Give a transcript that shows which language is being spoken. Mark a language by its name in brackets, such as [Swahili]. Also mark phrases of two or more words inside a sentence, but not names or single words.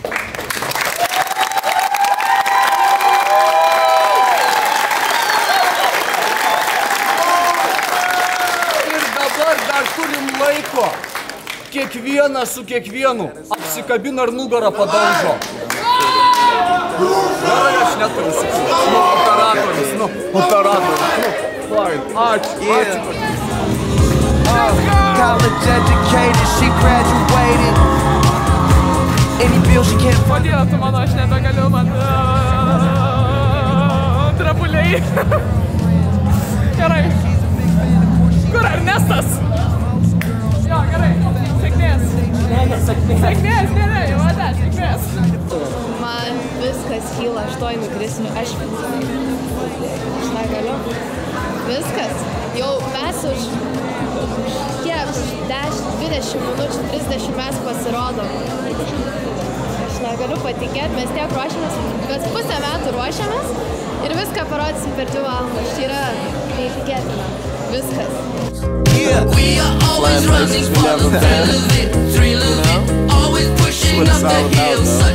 [Lithuanian] Dar turim laiko. Kiekvienas su kiekvienu apsikabina ir nugarą padaužo. Gerai, aš neturiu operatorius. Fine. Ačiū. [English] College educated, she graduated. Any bill she can't afford. [Lithuanian] Kodėl tu mano, aš nebegaliu, man trapuliai. Gerai. Kur Ernestas? Jo, gerai. Sėkmės. Sėkmės, gerai, vada, sėkmės. Man viskas kyla, aš toj nukrisiu, aš negaliu. Viskas. Jau mes už kiek, 10, 20 minučių, 30 mes pasirodom. Aš negaliu patikėti, mes tiek ruošiamės, kas pusę metų ruošiamės ir viską parodysim per 2 valandas. Tai yra neįtikėtina. Viskas. [English] Yeah, we are always running for the thrill of it, always pushing up the hills.